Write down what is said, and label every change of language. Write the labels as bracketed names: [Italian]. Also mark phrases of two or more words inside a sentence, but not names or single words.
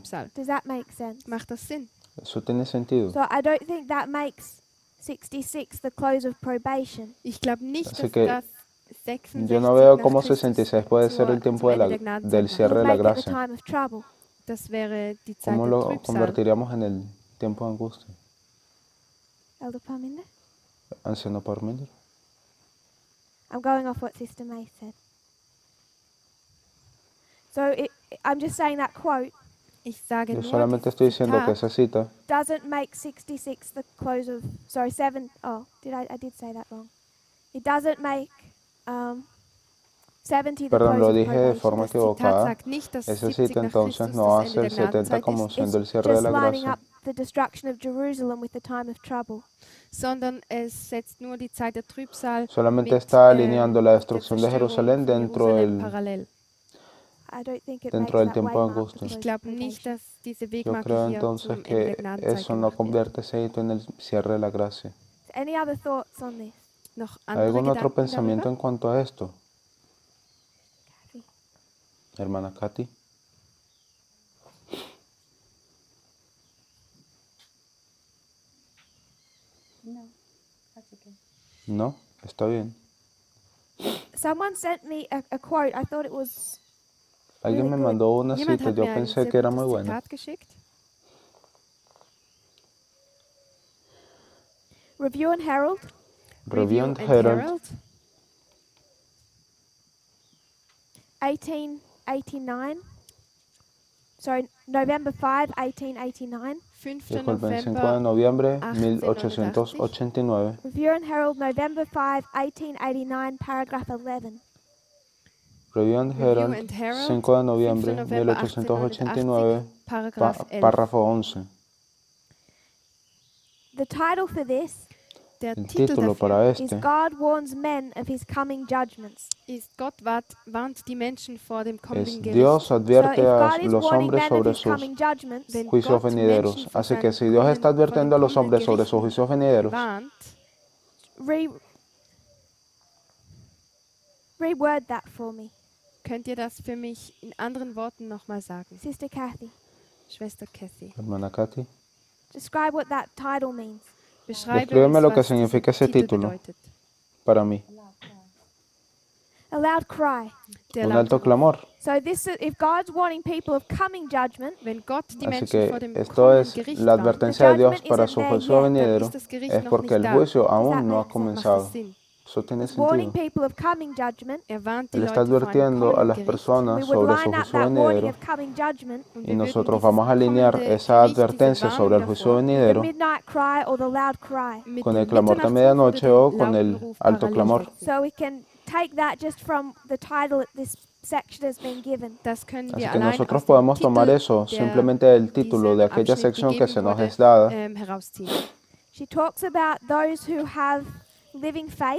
[English] Does that make sense? [German] Macht das Sinn? [Spanish] Eso tiene sentido. [English] So I don't think that makes 66 the close of probation. [German] Ich glaube nicht, [Spanish] Así [German] dass [Spanish] que [German] das 66 [Spanish] yo no veo [German] nach [Spanish] cómo [German] Christus [Spanish] 66 puede ser el tiempo del cierre de la [English] Make it the [Spanish] gracia. [English] time of trouble. [German] Das wäre die Zeit [Spanish] ¿Cómo [German] der [Spanish] lo [German] Trübsal. [Spanish] convertiríamos en el tiempo de angustia? [English] Elder Parminder? [Spanish] Anciano Parminder. [English] I'm going off what Sister May said. So I'm just saying that quote [German] Ich sage [Spanish] Yo [German] nur, [Spanish] solamente estoy diciendo que esa cita [English] doesn't make 66 the close of, sorry, 7, oh, I did say that wrong. It doesn't make 70 the [Spanish] Perdón, [English] close [Spanish] lo [English] of [Spanish] dije de [English] probation. [Spanish] forma [German] das Zitat [Spanish] equivocada. [German] sagt nicht, dass [Spanish] Esa [German] 70 [Spanish] cita [German] nach [Spanish] entonces [German] Christus [Spanish] no [German] das [Spanish] hace [German] Ende [Spanish] el [German] der [Spanish] 70 [German] Gnadenzeit [Spanish] como [German] ist, [Spanish] siendo el [English] It's [Spanish] cierre de [English] just [Spanish] la [English] lining [Spanish] gracia, [English] up the destruction of Jerusalem with the time of trouble. [German] sondern es setzt nur die Zeit der Trübsal [Spanish] solamente [German] mit [Spanish] está alineando la [German] der [Spanish] destrucción de [German] Zerstörung [Spanish] Jerusalén [German] von [Spanish] dentro [German] Jerusalem [Spanish] del, [German] parallel. [English] I don't think it [Spanish] dentro [English] makes [Spanish] del [English] that [Spanish] tiempo de [English] waymark the [Spanish] angustia. [English] close [German] Ich [English] of [German] glaube nicht, [English] probation. [German] dass diese [Spanish] Yo [German] Wegmarke [Spanish] creo [German] hier [Spanish] entonces [German] zum Ende der [Spanish] que [German] Gnadenzeit [Spanish] eso no [German] gemacht wird. [Spanish] convierte ese hito en el cierre de la gracia. [English] Any other thoughts on this? [German] Noch [Spanish] ¿Hay [German] andere [Spanish] algún otro [German] Gedanken [Spanish] pensamiento [German] darüber? [Spanish] en cuanto a esto? Kathy? Hermana Katy. [English] No, that's okay. [Spanish] No, está bien. [English] Someone sent me a quote. I thought it was [Spanish] Alguien [English] really [Spanish] me [English] good. [Spanish] mandó una [German] Jemand [Spanish] cita, [German] hat [Spanish] yo [German] mir ein [Spanish] pensé [German] sehr [Spanish] que era [German] gutes [Spanish] muy buena. [German] Zitat geschickt. [English] Review and Herald, [German] Review and Herald, 1889. [English] Sorry, November 5, 1889. [German] 5. [Spanish] dijo el 25 de [German] November. [Spanish] noviembre 1889. [German] 1889. [English] Review and Herald, November 5, 1889, paragraph 11. [German] Review and [Spanish] Review [German] Herald, [Spanish] and Herald, 5 de noviembre [German] 5 November 1889, Paragraph 11. [Spanish] párrafo 11. [English] The title for this [German] Der [Spanish] El [German] Titel [Spanish] título [German] dafür [Spanish] para [English] is [Spanish] este [English] God warns men of his coming judgments. [German] ist Gott warnt die Menschen vor dem [Spanish] es [German] kommenden Gericht. [Spanish] Dios [English] So if [Spanish] advierte a [English] God is [Spanish] los [English] warning [Spanish] hombres [English] men of [Spanish] sobre [English] his [Spanish] sus [English] coming judgments, [German] Wenn [Spanish] juicios [German] Gott [Spanish] venideros. [German] Menschen vor [Spanish] Así que [German] seinen [Spanish] si Dios está [German] kommenden- [Spanish] advirtiendo a los [German] vor den [Spanish] hombres sobre sus [German] Gerichten [Spanish] juicios venideros, [German] warnt, [English] reword that for me, [German] könnt ihr das für mich in anderen Worten nochmal sagen? [English] Sister Kathy. [German] Schwester Cassie, [Spanish] hermana Katy, [English] Describe what that title means. [German] beschreibe [Spanish] Descríbeme [German] uns, [Spanish] lo que [German] was [Spanish] significa [German] dieser [Spanish] ese [German] Titel [Spanish] título. [German] bedeutet. [Spanish] para mí, [English] A loud cry. [German] Der [Spanish] un [German] laute [Spanish] alto [German] Ruf. [Spanish] clamor. [English] So this, if God's warning people of coming judgment, [German] Wenn Gott die [Spanish] Así [German] Menschen vor [Spanish] que [German] dem [Spanish] esto [German] kommenden [Spanish] es [German] Gericht [Spanish] la [German] warnt, [Spanish] advertencia de Dios [English] judgment [Spanish] para [English] isn't [Spanish] su [English] there [Spanish] juicio [English] yet, [German] dann [Spanish] venidero, [German] ist das Gericht [Spanish] es [German] noch [Spanish] porque [German] nicht [Spanish] el [German] da. [Spanish] juicio [English] that [Spanish] aún no ha [English] make sense? [German] Macht [Spanish] comenzado. [German] das Sinn? [Spanish] Eso tiene [English] He's warning [Spanish] sentido. [English] people of coming judgment. [German] Er warnt die [Spanish] Él está [German] Leute vor einem [Spanish] advirtiendo a [German] kommenden [Spanish] las [German] Gericht. [Spanish] personas [English] We would [Spanish] sobre su [English] line up [Spanish] juicio [English] that warning [Spanish] venidero [English] of coming judgment [German] Und [Spanish] y [German] wir würden [Spanish] nosotros [German] dieses [Spanish] vamos a alinear [German] kommende [Spanish] esa [German] Gericht, diese [Spanish] advertencia sobre el [German] Warnung [Spanish] juicio [German] davor, [English] the [Spanish] venidero [English] midnight cry or the loud cry. [German] mit [Spanish] con [German] dem [Spanish] el clamor de [German] Mitternachtsruf [Spanish] medianoche [German] oder [Spanish] o [German] dem [Spanish] con [German] lauten [Spanish] el [German] Ruf [Spanish] alto [German] parallel [Spanish] clamor. [German] setzen. [English] So we can take that just from the title that this section has been given. [German] Das können [Spanish] Así [German] wir [Spanish] que [German] allein [Spanish] nosotros [German] aus dem [Spanish] podemos [German] Titel, [Spanish] tomar eso [German] der [Spanish] simplemente del título de [German] diesem [Spanish] aquella [German] Abschnitt [Spanish] sección que [German] gegeben [Spanish] se nos [German] wurde, [Spanish] es dada. [German] Herausziehen. [English] She talks about those who have living faith